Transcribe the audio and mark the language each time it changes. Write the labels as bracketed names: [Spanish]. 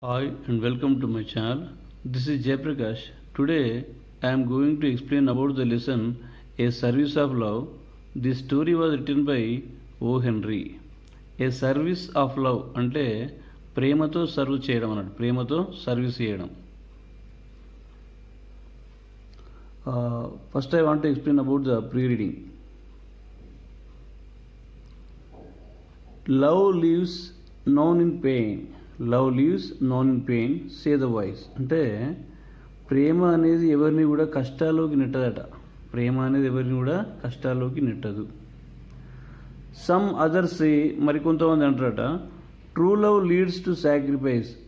[English] Hi and welcome to my channel. This is Jayaprakash. Today I am going to explain about the lesson A Service of Love. This story was written by O. Henry. A service of love [Telugu] అంటే ప్రేమతో serve చేయడం అన్నట్టు, ప్రేమతో service చేయడం. [English] First I want to explain about the pre-reading. Love lives known in pain. Love lives known in pain say the voice [Telugu] అంటే ప్రేమ అనేది ఎవరిని కూడా కష్టాల్లోకి నెట్టదట. ప్రేమ అనేది ఎవరిని కూడా కష్టాల్లోకి నెట్టదు. [English] some others [Telugu] మరికొంతమంది అంటారట [English] True love leads to sacrifice.